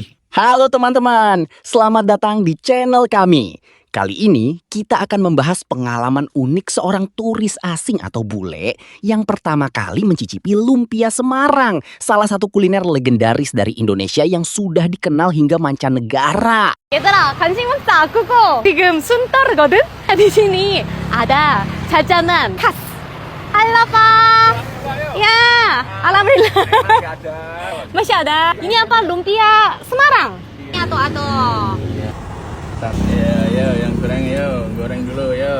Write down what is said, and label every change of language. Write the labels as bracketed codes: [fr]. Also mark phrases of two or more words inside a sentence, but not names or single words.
[id] Halo teman-teman, selamat datang di channel kami. Kali ini kita akan membahas pengalaman unik seorang turis asing atau bule yang pertama kali mencicipi lumpia Semarang, salah satu kuliner legendaris dari Indonesia yang sudah dikenal hingga mancanegara. [ko] 얘들아, 간식 먹자, 그거. 지금 순 따르거든? [id] di sini ada jajanan khas. Halo, Pak. Ya, alhamdulillah. Masih ada. Ini apa? Lumpia Semarang. Atau. Ya, yang goreng dulu, yo.